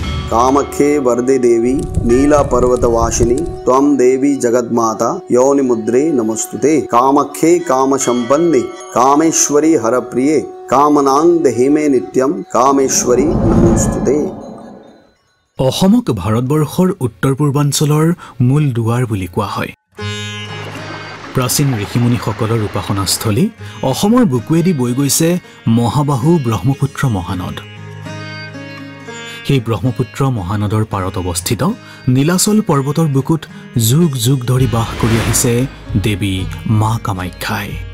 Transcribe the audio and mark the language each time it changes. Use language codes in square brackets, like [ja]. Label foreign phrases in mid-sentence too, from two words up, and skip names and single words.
[sa] कामख्ये वरदे देवी नीला पर्वतवासिनी त्वं देवी जगन्माता योनिमुद्रे नमस्तुते कामख्ये कामसंपन्ने कामेश्वरी हरप्रिये कामनां देहि मे नित्यं कामेश्वरी नमोस्तुते। [as] অসমক ভাৰতবৰ্ষৰ উত্তৰ পূৰ্বাঞ্চলৰ মূল দুৱাৰ বুলি কোৱা হয়। প্ৰাচীন ঋষিমুনিসকলৰ উপাসনাস্থলী অসমৰ বুকুৱেদি বৈ গৈছে মহাবাহু ব্ৰহ্মপুত্ৰ মহানদ। সেই ব্ৰহ্মপুত্ৰ মহানদৰ পাৰত অৱস্থিত নীলাচল পৰ্বতৰ বুকুত যুগ যুগ ধৰি বাস কৰি আহিছে দেৱী মা কামাখ্যাই।